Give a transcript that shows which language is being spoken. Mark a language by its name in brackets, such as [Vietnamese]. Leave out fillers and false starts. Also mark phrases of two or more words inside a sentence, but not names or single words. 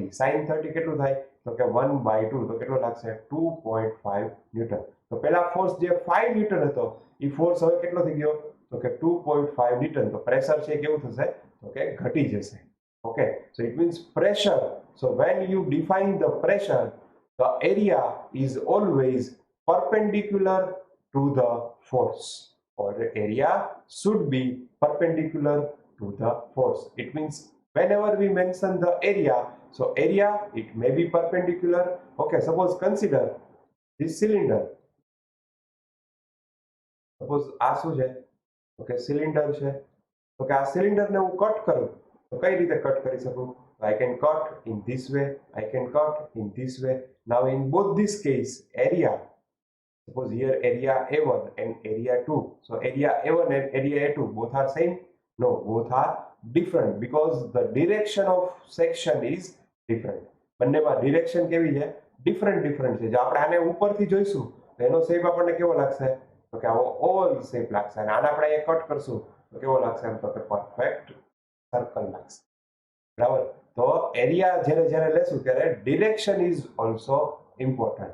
[Gujarati] sin 30 કેટલું થાય? તો કે 1/2. તો કેટલો લાગશે? 2.5 ન્યૂટન. તો પહેલા ફોર્સ જે 5 ન્યૂટન હતો એ ફોર્સ હવે કેટલો થઈ ગયો? તો કે 2.5 ન્યૂટન. તો પ્રેશર છે કેવું થશે? તો કે ઘટી જશે. [English] okay, so it means pressure. સો when you define the pressure, the area is always perpendicular to the force, or area should be perpendicular to the force. It means whenever we mention the area, so area it may be perpendicular. Okay, suppose consider this cylinder. [Gujarati] Suppose આ શું છે? ઓકે, સિલિન્ડર છે. તો કે આ સિલિન્ડરને હું કટ કરું તો કઈ રીતે કટ કરી શકું? [English] I can cut in this way, I can cut in this way. Now in both this case, area, suppose here area A1 and area 2. So area A1 and area A2 both are same? No, both are different because the direction of section is different. [Gujarati] બંનેમાં ડિરેક્શન કેવી છે? ડિફરન્ટ છે. જો આપણે આને ઉપરથી જોઈશું તો એનો શેપ આપણને કેવો લાગશે? તો કે આવો [English] oval shape [Gujarati] લાગશે. અને આને આપણે અહીંયા કટ કરશું તો કેવો લાગશે? એમ તો કે [English] perfect circle [Gujarati] લાગશે. બરાબર. તો એરિયા જ્યારે લેશું ત્યારે [English] direction is also important.